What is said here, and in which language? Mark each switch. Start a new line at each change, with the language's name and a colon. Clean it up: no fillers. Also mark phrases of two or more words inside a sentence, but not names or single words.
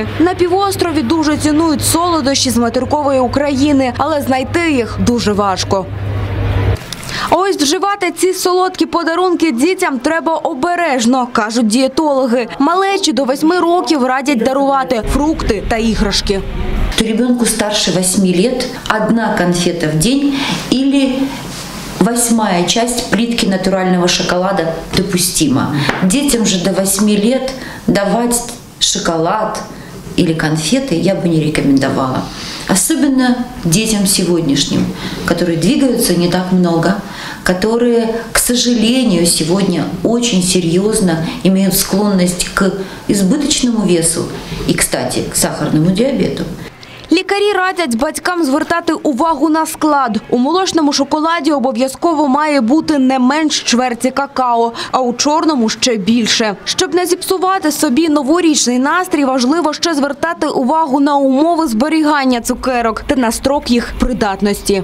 Ukrainian: На півострові дуже цінують солодощі з материкової України, але знайти їх дуже важко. А ось вживати ці солодкі подарунки дітям треба обережно, кажуть дієтологи. Малечі до 8 років радять дарувати фрукти та іграшки.
Russian: Ребенку старше 8 лет 1 конфета в день или 8-я часть плитки натурального шоколада допустима. Детям же до 8 лет давать шоколад или конфеты я бы не рекомендовала. Особенно детям сегодняшним, которые двигаются не так много, которые, к сожалению, сегодня очень серьезно имеют склонность к избыточному весу и, кстати, к сахарному диабету.
Ukrainian: Лікарі радять батькам звертати увагу на склад. У молочному шоколаді обов'язково має бути не менш чверті какао, а у чорному ще більше. Щоб не зіпсувати собі новорічний настрій, важливо ще звертати увагу на умови зберігання цукерок та на строк їх придатності.